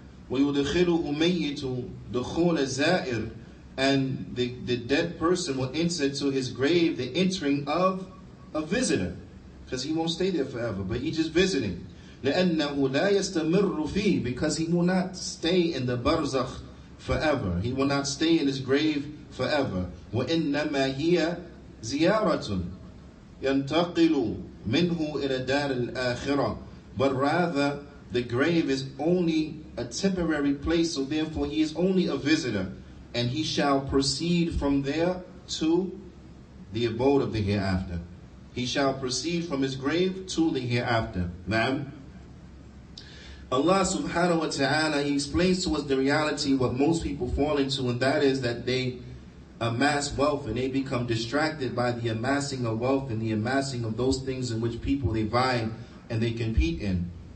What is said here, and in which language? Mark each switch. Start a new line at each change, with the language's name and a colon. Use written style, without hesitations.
Arabic: وَيُدْخِلُهُ مَيِّتُ دُخُولَ الزَّائِرِ,
English: and the dead person will enter to his grave the entering of a visitor, because he won't stay there forever, but he's just visiting.
Arabic: لأنه لا يستمر فيه,
English: because he will not stay in the barzakh forever. He will not stay in his grave forever.
Arabic: وإنما هي زيارة ينتقل منه إلى دار الآخرة,
English: but rather the grave is only a temporary place, so therefore he is only a visitor, and he shall proceed from there to the abode of the hereafter. He shall proceed from his grave to the hereafter. Now, Allah subhanahu wa ta'ala, He explains to us the reality what most people fall into, and that is that they amass wealth and they become distracted by the amassing of wealth and the amassing of those things in which people they vie and they compete in.